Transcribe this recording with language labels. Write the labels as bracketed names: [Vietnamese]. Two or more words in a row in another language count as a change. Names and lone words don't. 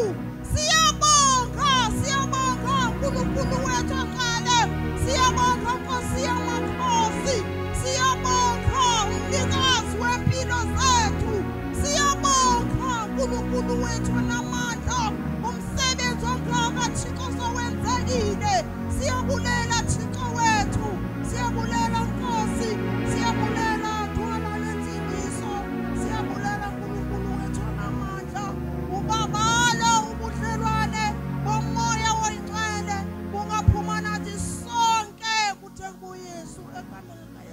[Zulu] Siyabonga uNkulunkulu wethu ongcwele. Siyabonga Nkosi yamakhosi. Siyabonga umnikazi wempilo zethu. Siyabonga uNkulunkulu wethu onamandla. [Xhosa] Umsebenzi ongaka Thixo sowenzekile. Siyabulela Thixo wethu. Siyabulela Nkosi. Siyabulela dwala lensindiso. Siyabulela uNkulunkulu wethu onamandla. Ubabalo ubudlelwane bomoya oyingcwele bungaphuma nathi sonke kuthe kuYesu egameni